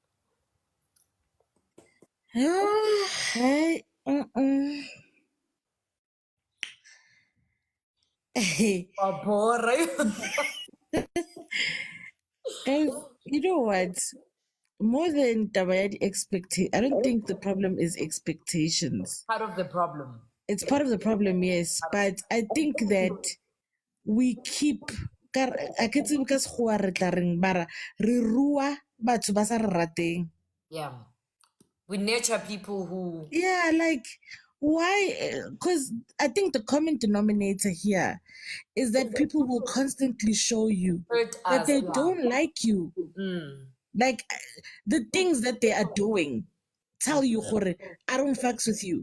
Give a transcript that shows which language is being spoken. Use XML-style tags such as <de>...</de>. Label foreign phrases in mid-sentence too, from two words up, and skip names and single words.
<en>Hey, Guys, you know what? More than Tabayadi expectation, I don't think the problem is expectations. Part of the problem. It's part of the problem, yes, but I think that we keep</en> <st>a ke tsebe ka Sekgowa re tla reng bara re rua batho ba sa re rateng.</st> <en>Yeah. We nurture people who. Yeah, like why? Because I think the common denominator here is that people will constantly show you Hurt that us. they Yeah. don't like you. Like the things that they are doing tell you, "Gore, I don't fucks with you,"</en>